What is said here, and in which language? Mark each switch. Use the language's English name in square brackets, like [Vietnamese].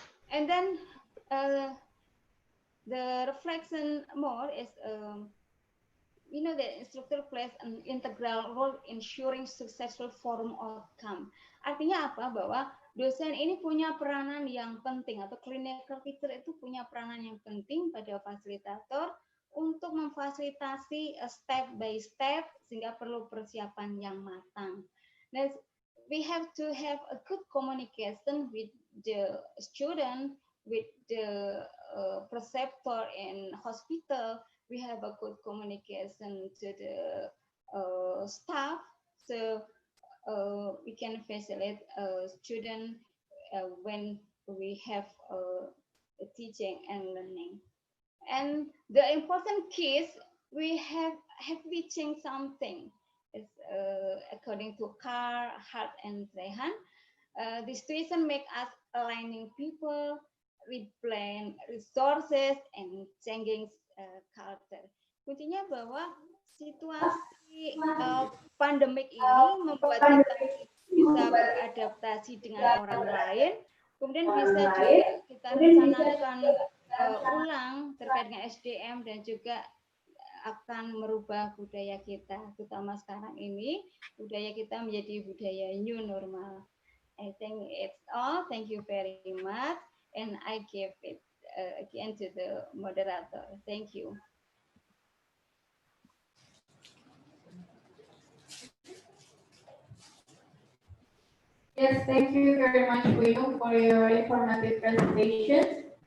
[English] And then the reflection more is we know that instructor plays an integral role in ensuring successful forum outcome. [Indonesian] Artinya apa? Bahwa dosen ini punya peranan yang penting, atau clinical teacher itu punya peranan yang penting pada fasilitator untuk memfasilitasi step by step, sehingga perlu persiapan yang matang. [English] Nah, we have to have a good communication with the student, with the preceptor in hospital. We have a good communication to the staff, so we can facilitate student when we have teaching and learning. And the important case, we have reaching something. It's, according to Carr, Hart, and Trehan, the situation make us aligning people with plan resources and changing culture. [Indonesian] Kuncinya bahwa situasi pandemik ini membuat kita bisa beradaptasi dengan orang lain, kemudian bisa juga kita rencanakan ulang terkait dengan SDM dan juga akan merubah budaya kita, terutama sekarang ini budaya kita menjadi budaya new normal. [English] I think it's all. Thank you very much, and I give it again to the moderator. Thank you. Yes, thank you very much, Wino, for your informative presentation.